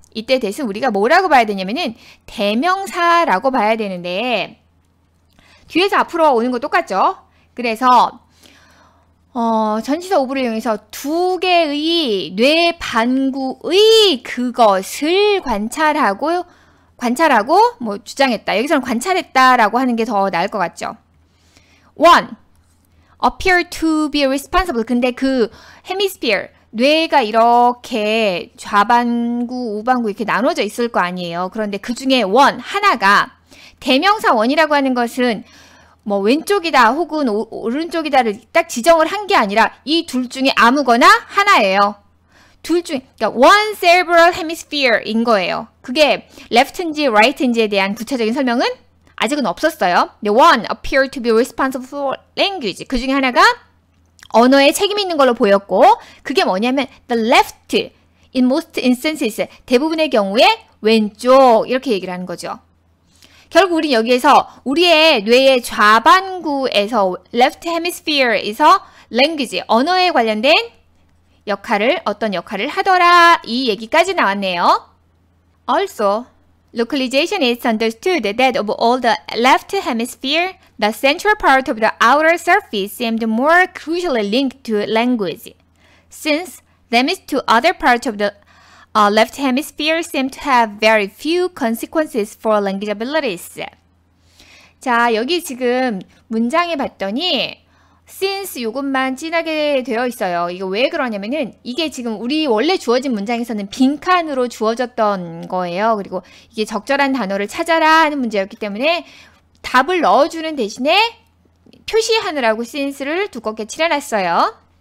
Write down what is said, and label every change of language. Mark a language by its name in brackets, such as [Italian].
[Korean] 이때 that은 우리가 뭐라고 봐야 되냐면은 대명사라고 봐야 되는데 뒤에서 앞으로 오는 거 똑같죠? 그래서 전치사 of를 이용해서 두 개의 뇌 반구의 그것을 관찰하고 뭐 주장했다. 여기서는 관찰했다라고 하는 게 더 나을 것 같죠? [English] One, appear to be responsible. [Korean] 근데 그 hemisphere, 뇌가 이렇게 좌반구, 우반구 이렇게 나눠져 있을 거 아니에요. 그런데 그 중에 one, 하나가 대명사 원이라고 하는 것은 뭐 왼쪽이다 혹은 오른쪽이다를 딱 지정을 한 게 아니라 이 둘 중에 아무거나 하나예요. 둘 중에, 그러니까 [English] one cerebral hemisphere [Korean] 인 거예요. 그게 left인지 right인지에 대한 구체적인 설명은 아직은 없었어요. 근데 [English] one appear to be responsible for language. [Korean] 그 중에 하나가 언어에 책임 있는 걸로 보였고 그게 뭐냐면 [English] the left in most instances. [Korean] 대부분의 경우에 왼쪽 이렇게 얘기를 하는 거죠. 결국 우린 여기에서 우리의 뇌의 좌반구에서 [English] left hemisphere [Korean] 에서 language, 언어에 관련된 역할을 어떤 역할을 하더라 이 얘기까지 나왔네요. [English] Also, localizationists understood that of all the left hemisphere, the central part of the outer surface seemed more crucially linked to language, since damage to other parts of the left hemisphere seem to have very few consequences for language abilities. [Korean] 자, 여기 지금 문장에 봤더니 since 요것만 진하게 되어 있어요. 이거 왜 그러냐면은 이게 지금 우리 원래 주어진 문장에서는 빈칸으로 주어졌던 거예요. 그리고 이게 적절한 단어를 찾아라 하는 문제였기 때문에 답을 넣어주는 대신에 표시하느라고 since를 두껍게 칠해놨어요.